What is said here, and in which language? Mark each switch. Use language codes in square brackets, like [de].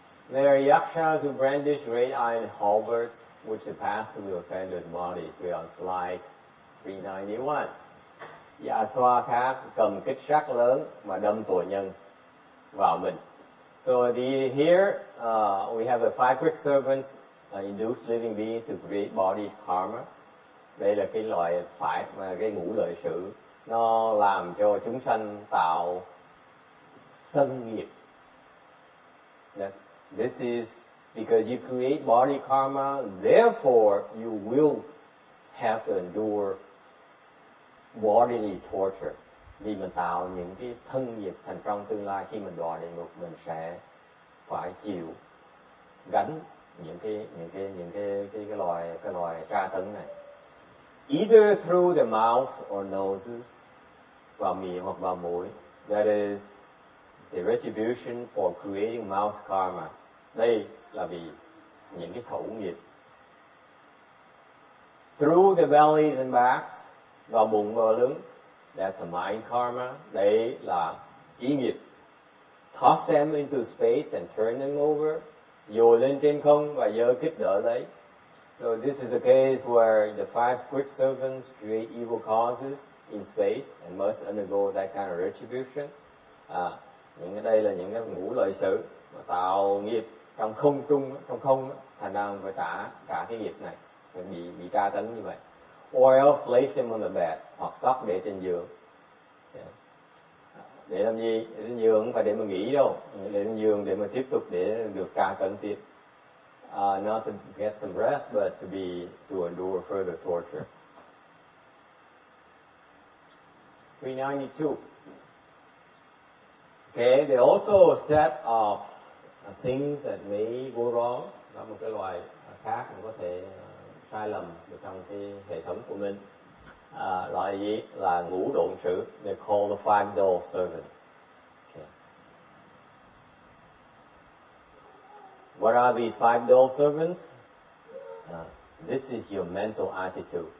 [en] There are yakshas who brandish great iron halberds, which they pass through the offenders' bodies. We are on slide 391. [vi] Dạ xoa khác cầm kích sắt lớn và đâm tội nhân vào mình. [en] So here we have the five quick servants induce living beings to create body karma. [vi] Đây là cái loại phải mà cái ngũ lợi sự, nó làm cho chúng sanh tạo sân nghiệp. [en] This is because you create body karma, therefore you will have to endure bodily torture. [vi] Vì mình tạo những cái thân nghiệp, thành trong tương lai khi mình đọa địa ngục mình sẽ phải chịu gánh những cái loài tra tấn này. [en] Either through the mouth or noses, [vi] vào miệng hoặc vào mũi. [en] That is the retribution for creating mouth karma. [vi] Đây là vì những cái khẩu nghiệp. [en] Through the bellies and backs, [vi] vào bụng và lưng. [en] That's a mind karma. [vi] Đấy là ý nghiệp. [en] Toss them into space and turn them over. [vi] dồi lên trên không và giơ kích đỡ lấy. [en] So this is a case where the five quick servants create evil causes in space and must undergo that kind of retribution. [vi] Những cái đây là những cái ngũ lợi sử mà tạo nghiệp trong không, thành ra phải trả cả cái nghiệp này, phải bị tra tấn như vậy. [en] Or else place him on the bed, [vi] hoặc sóc để trên giường. Để làm gì? Để trên giường không phải để mà nghỉ đâu, để trên giường để mà tiếp tục để được tra tấn tiếp. [en] Not to get some rest, but to endure further torture. 392. Okay, they also set of things that may go wrong. [vi] Đó một cái loài khác mà có thể sai lầm trong cái hệ thống của mình. Loại gì? Là ngũ độn sử. [en] They call the five dull servants. Okay. What are these five dull servants? This is your mental attitude.